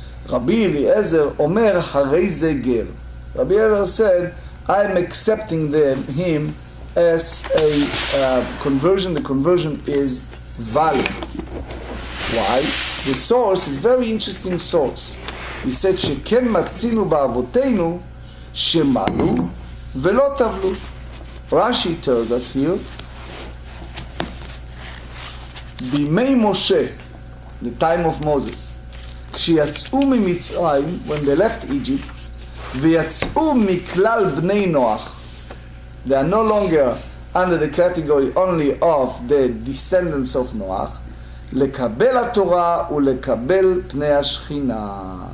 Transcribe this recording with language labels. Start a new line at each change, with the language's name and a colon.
English: Rabbi Eliezer
Hebrew: Omer harei ze ger.
English: Rabbi Eliezer said, I am accepting him as a conversion. The conversion is valid. Why? The source is very interesting source. He said,
Hebrew: שכן מצינו באבותינו שמלו ולא טבלו.
English: Rashi tells us here,
Hebrew: בימי משה,
English: the time of Moses,
Hebrew: כשיצאו ממצרים,
English: when they left Egypt,
Hebrew: ויצאו מכלל בני נוח,
English: they are no longer under the category only of the descendants of Noach,
Hebrew: לקבל התורה ולקבל פני השכינה.